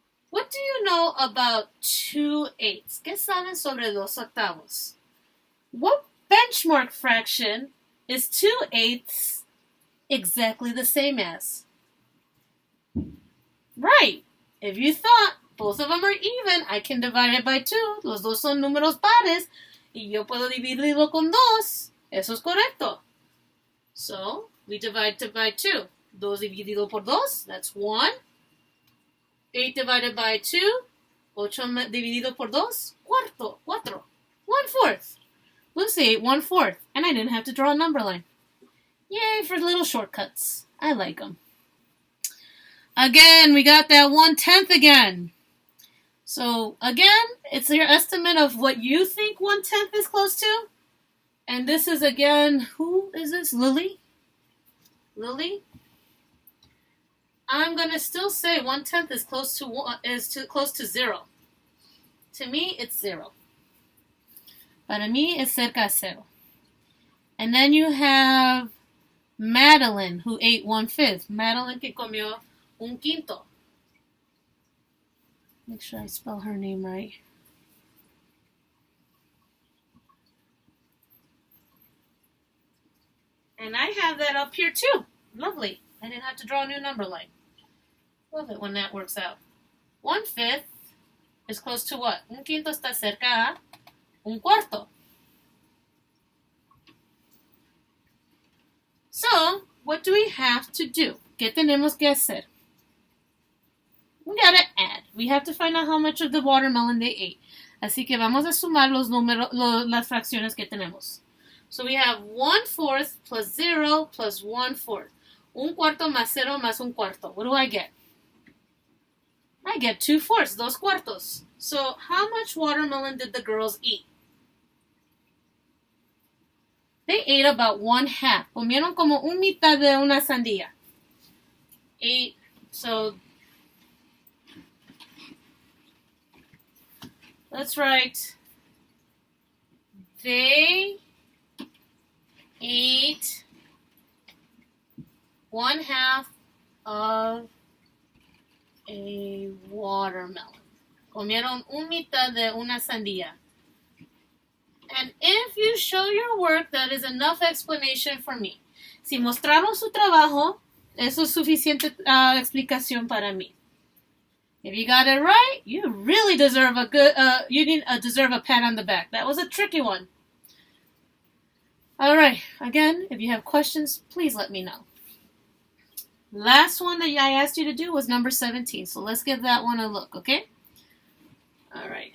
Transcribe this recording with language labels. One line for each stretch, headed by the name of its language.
English: What do you know about 2/8?
Spanish: ¿Qué saben sobre 2/8?
English: What benchmark fraction is 2/8 exactly the same as? Right. If you thought both of them are even, I can divide it by 2.
Spanish: Los dos son números pares. Y yo puedo dividirlo con 2. Eso es correcto.
English: So, we divide it by 2.
Spanish: 2 dividido por 2,
English: that's 1. 8 divided by 2,
Spanish: 8 dividido por 2, cuarto,
English: 4. 1/4. Lucy ate 1/4, and I didn't have to draw a number line. Yay for little shortcuts. I like them. Again, we got that 1/10 again. So, again, it's your estimate of what you think 1/10 is close to. And this is, again, who is this? Lily? Lily? I'm going to still say 1/10 is close to 0. To me, it's 0.
Spanish: Para mí, es cerca de 0.
English: And then you have Madeline, who ate 1/5.
Spanish: Madeline que comió un quinto.
English: Make sure I spell her name right. And I have that up here too. Lovely. I didn't have to draw a new number line. Love it when that works out. 1/5 is close to what?
Spanish: Un quinto está cerca a un cuarto.
English: So, what do we have to do?
Spanish: ¿Qué tenemos que hacer?
English: We gotta add. We have to find out how much of the watermelon they ate.
Spanish: Así que vamos a sumar las fracciones que tenemos.
English: So we have 1/4 plus 0 plus 1/4.
Spanish: Un cuarto más 0 más un cuarto.
English: What do I get? I get 2/4,
Spanish: dos cuartos.
English: So how much watermelon did the girls eat? They ate about 1/2.
Spanish: Comieron como un mitad de una sandía.
English: Ate, so let's write, they ate 1/2 of a watermelon.
Spanish: Comieron un mitad de una sandía.
English: And if you show your work, that is enough explanation for me.
Spanish: Si mostraron su trabajo, eso es suficiente explicación para mí.
English: If you got it right, you really deserve a good. Deserve a pat on the back. That was a tricky one. All right. Again, if you have questions, please let me know. Last one that I asked you to do was number 17. So let's give that one a look, okay? All right.